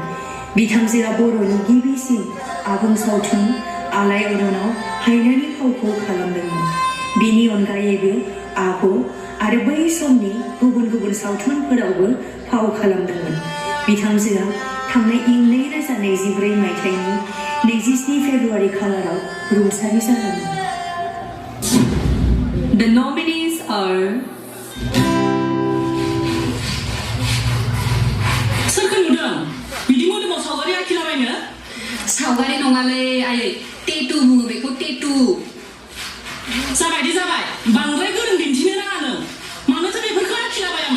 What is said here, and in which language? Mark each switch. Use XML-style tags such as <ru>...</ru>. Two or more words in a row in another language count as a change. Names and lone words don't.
<brx>बिथांजोआ बर'नि गिबिसिन आबुं सावथुन आलायारनाव हायनानि फावखौ खालामदोंमोन। बेनि अनगायैबो आब' आरो बै समनि गुबुन गुबुन सावथुनफोरावबो फाव खालामदोंमोन। बिथांजोआ थांनाय इं 2024 मायथाइनि 27 फेब्रुआरि खालाराव रुंसारि जादोंमोन।</brx> <en>The nominees are</en> <brx>सोरखौ नुदों? बिदि मोदोमाव सावगारि आखिलाबायनो? सावगारि नङालै आयै, टेटु बुङो बेखौ, टेटु। जाबाय दे जाबाय, बांद्राय गोरों दिन्थिनो नाङानो। मानोथो बेफोरखौ आखिलाबायामोन?</brx>